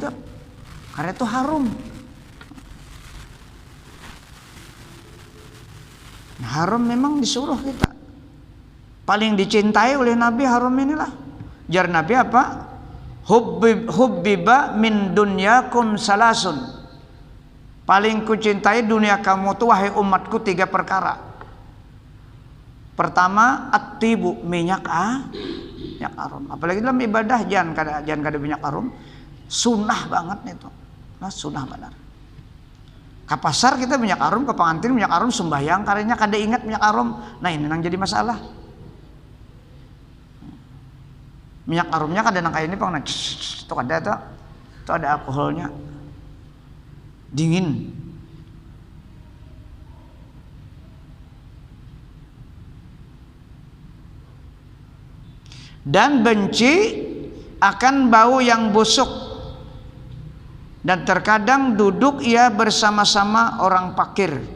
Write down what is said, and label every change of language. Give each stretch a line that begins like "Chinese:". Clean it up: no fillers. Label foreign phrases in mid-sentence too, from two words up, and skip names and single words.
Indonesian: Karena itu harum. Nah, harum memang disuruh kita. Paling dicintai oleh Nabi harum inilah.
Banjar: Jar Nabi apa?
Arabic: Hubbiba min dunyakum salasun.
Indonesian: Paling kucintai dunia kamu tuh wahai umatku 3 perkara. Pertama, at-tibu, minyak harum.
Banjar: Apalagi dalam ibadah jangan kada minyak harum.
Indonesian: Sunnah banget itu. Nah, sunnah benar.
Banjar: Ke pasar kita minyak harum, ke pengantin minyak harum, sembahyang karena kada ingat minyak harum. Nah, ini yang jadi masalah. Minyak harumnya kada nang kayak ini pang tuh kada tuh.
Indonesian: Tuh ada alkoholnya. Dingin. Dan benci akan bau yang busuk. Dan terkadang duduk ia bersama-sama orang fakir.